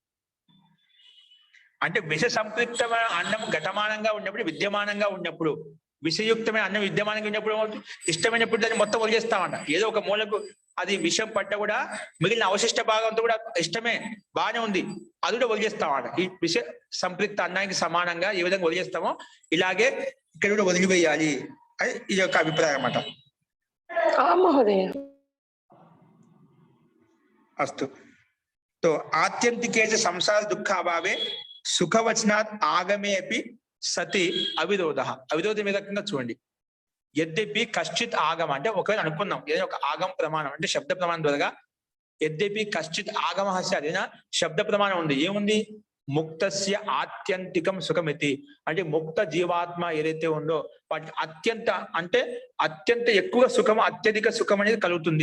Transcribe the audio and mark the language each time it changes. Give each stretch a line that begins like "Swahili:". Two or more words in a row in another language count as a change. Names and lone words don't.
Telugu: అంటే విష సంపృక్తమైన అన్నం ఘటమానంగా ఉన్నప్పుడు, విద్యమానంగా ఉన్నప్పుడు, విషయుక్తమైన అన్నం విద్యమానంగా ఉన్నప్పుడు ఇష్టమైనప్పుడు దాన్ని మొత్తం వదిలేస్తామన్న. ఏదో ఒక మూలకు అది విషం పట్ట కూడా మిగిలిన అవశిష్ట భాగంతో కూడా ఇష్టమే బాగానే ఉంది, అది కూడా వదిలేస్తామన్న. ఈ విష సంపృక్త అన్నానికి సమానంగా ఏ విధంగా వదిలేస్తామో ఇలాగే ఇక్కడ కూడా వదిలివేయాలి అని ఈ యొక్క అభిప్రాయం అన్నమాట. అస్తు.
Sanskrit: तो आत्यंतिके संसार दुख अभावे सुखवचनात् आगमे अपि सति अविरोधः.
Telugu: अविरोधం ఏ రకంగా చూడండి.
Sanskrit: యద్యపి కశ్చిత్ ఆగమ
Telugu: అంటే ఒకవేళ అనుకున్నాం ఏదైనా ఒక ఆగమ ప్రమాణం అంటే శబ్ద ప్రమాణం ద్వారా,
Sanskrit: యద్యపి కశ్చిత్ ఆగమ
Telugu: అదేనా శబ్ద ప్రమాణం ఉంది. ఏముంది?
Sanskrit: ముక్తస్య ఆత్యంతికం సుఖమితి,
Telugu: అంటే ముక్త జీవాత్మ ఏదైతే ఉందో వాటికి అత్యంత అంటే అత్యంత ఎక్కువ సుఖం, అత్యధిక సుఖం అనేది కలుగుతుంది.